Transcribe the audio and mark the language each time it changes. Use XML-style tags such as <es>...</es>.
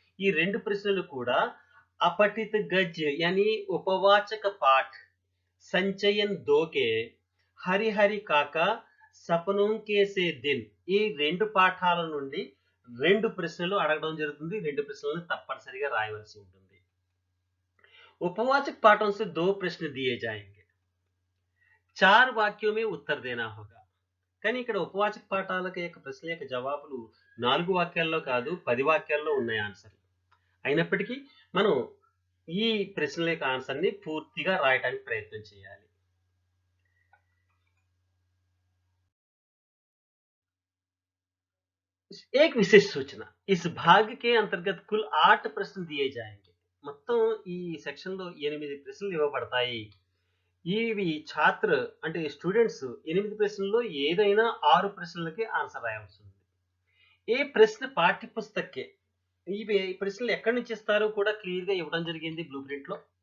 <te>ఈ 2 ప్రశ్నలు కూడా</te> <hi>अपठित गद्य यानी उपवाचक पाठ संचयन 2 के हरि हरि काका सपनों के से दिन</hi> <te>ఈ 2 పాఠాల నుండి 2 ప్రశ్నలు అడగడం జరుగుతుంది. 2 ప్రశ్నలను తప్పనిసరిగా రాయవలసి ఉంటుంది.</te> <hi>उपवाचक पाठों से 2 प्रश्न दिए जाएंगे. 4 वाक्यों में उत्तर देना होगा.</hi> <te>కానీ ఇక్కడ ఉపవాచక పాఠాలకు యొక్క ప్రశ్నల యొక్క జవాబులు 4 వాక్యాల్లో కాదు 10 వాక్యాల్లో ఉన్నాయి ఆన్సర్లు. అయినప్పటికీ మనం ఈ ప్రశ్నల యొక్క ఆన్సర్ ని పూర్తిగా రాయడానికి ప్రయత్నం చేయాలి.</te> <hi>एक विशेष सूचना, इस भाग के अंतर्गत कुल 8 प्रश्न दिए जाएंगे.</hi> <te>మొత్తం ఈ సెక్షన్ లో 8 ప్రశ్నలు ఇవ్వబడతాయి. ఇవి ఛాత్ర అంటే స్టూడెంట్స్ 8 ప్రశ్నల్లో ఏదైనా 6 ప్రశ్నలకి ఆన్సర్ రాయవలసి ఉంది. ఏ ప్రశ్న పాఠ్య పుస్తకే ఇవి ప్రశ్నలు ఎక్కడి నుంచి ఇస్తారో కూడా క్లియర్ గా ఇవ్వడం జరిగింది బ్లూ ప్రింట్ లో.</te>